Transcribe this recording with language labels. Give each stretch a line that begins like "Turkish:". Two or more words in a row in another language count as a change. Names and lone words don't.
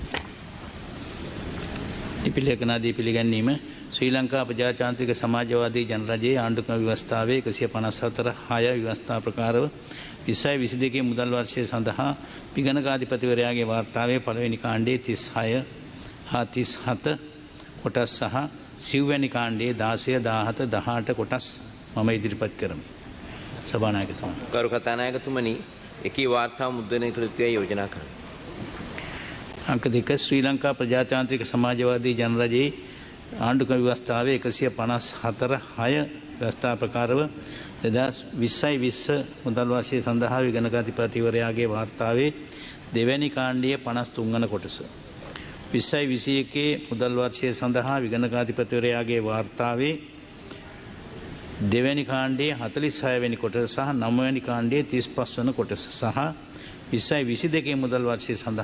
Sinhala: ඉපිලේඛනාදී පිළිගැනීම ශ්‍රී ලංකා ප්‍රජාතාන්ත්‍රික සමාජවාදී ජනරජයේ ආණ්ඩුක්‍රම ව්‍යවස්ථාවේ 154/6 ව්‍යවස්ථා ප්‍රකාරව 2022 මුදල් වර්ෂය සඳහා විගණකාධිපතිවරයාගේ වාර්තාවේ පළවෙනි කාණ්ඩයේ 36 කොටස් සහ සිව්වැනි කාණ්ඩයේ 16 17 18 කොටස් මම ඉදිරිපත් කරමි. සභානායකතුමා. ගරු කතානායකතුමනි, එකී වාර්තා මුද්‍රණය කළ යුතුයි යෝජනා කරමි. අංක 2 ශ්‍රී ලංකා ප්‍රජාතාන්ත්‍රික සමාජවාදී ජනරජයේ ආණ්ඩුක්‍රම ව්‍යවස්ථාවේ 154/6 ව්‍යවස්ථා ප්‍රකාරව 2020 මුදල් වර්ෂය සඳහා විගණකාධිපතිවරයාගේ වාර්තාවේ දෙවැනි කාණ්ඩයේ 53 වන කොටස 2021 මුදල් වර්ෂය සඳහා විගණකාධිපතිවරයාගේ වාර්තාවේ දෙවැනි කාණ්ඩයේ 46 වෙනි කොටස සහ 9 වෙනි කාණ්ඩයේ 35 වන කොටස සහ 2022 මුදල් වර්ෂය